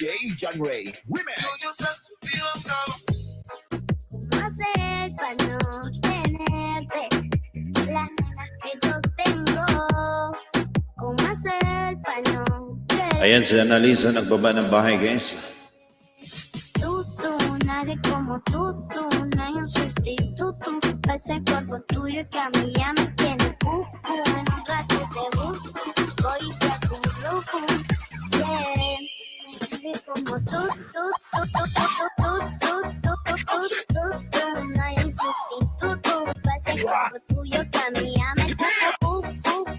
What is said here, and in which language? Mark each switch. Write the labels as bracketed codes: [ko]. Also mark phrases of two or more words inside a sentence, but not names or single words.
[es] John Ray Remix. ¿Cómo hacer para no tenerte? Las ganas que yo tengo. ¿Cómo hacer para no querer? [tl] Ayan, si Annalisa nagbaba ng bahay, guys. [es] Tú, nadie como tú, no hay un sustituto para ese cuerpo tuyo que a mí ya me tiene cucu. En un rato te busco, voy y te acurruco. Yeah, nadie como tú, no hay un sustituto para ese cuerpo tuyo que a mí ya me tiene cucu.